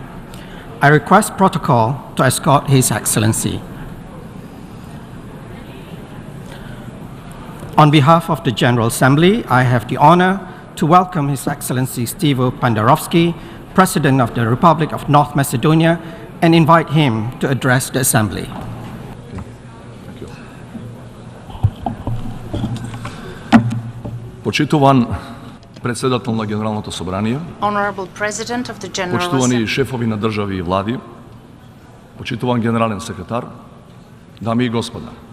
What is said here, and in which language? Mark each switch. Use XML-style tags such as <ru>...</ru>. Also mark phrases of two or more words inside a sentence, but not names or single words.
<en>I request protocol to escort His Excellency. On behalf of the General Assembly, I have the honor to welcome His Excellency Stevo Pendarovsky, President of the Republic of North Macedonia, and invite him to address the Assembly.</en> <mk>Почитуван председател на Генералното собрание,</mk> <en>Honorable President of the General</en> <mk>почитувани</mk> <en>Assembly,</en> <mk>шефови на држави и влади, почитуван генерален секретар, дами и господа.</mk>